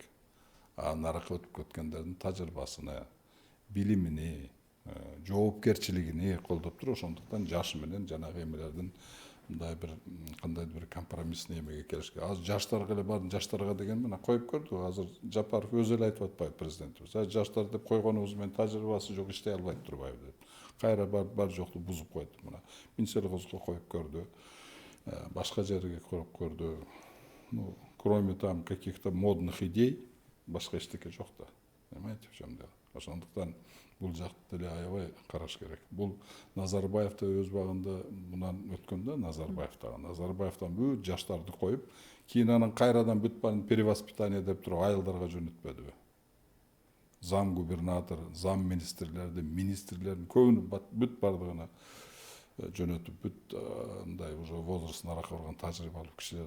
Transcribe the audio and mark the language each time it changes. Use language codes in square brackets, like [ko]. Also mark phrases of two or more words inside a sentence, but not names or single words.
[ky] Наракка өтүп кеткендердин тажрыйбасыны, билимини, жоопкерчилигини колдоп туруп, ошондуктан жаш менен жанагы эмелердин мындай бир кандайдыр бир компромиссный эмеге келишке. Азыр жаштарга эле бардым, жаштарга деген мына коюп көрдүк. Азыр Жапаров өзү эле айтып атпайбы президентибиз. Жаштар деп койгонубуз менен тажрыйбасы жок, иштей албайт турбайбы деп. Кайра бар жокту бузуп койду. Мына Минселгозго коюп көрдү. Башка жерге коюп көрдү. [ru] Ну, кроме там каких-то модных идей, [ky] башка эчтеке жок да. [ru] Понимаете, в чем дело? [ky] Ошондуктан бул жакты деле аябай караш керек. Бул Назарбаев да өз багында мындан өткөндө Назарбаевтан бүт жаштарды коюп, кийин анан кайрадан бүт баарын перевоспитание деп туруп айылдарга жөнөтпөдүбү. Зам губернатор, зам министрлердин көбүнү бүт бардыгына жөнөтүп, бүт мындай [ru] уже возраст [ky] наракка барган тажрыйбалуу кишилерди.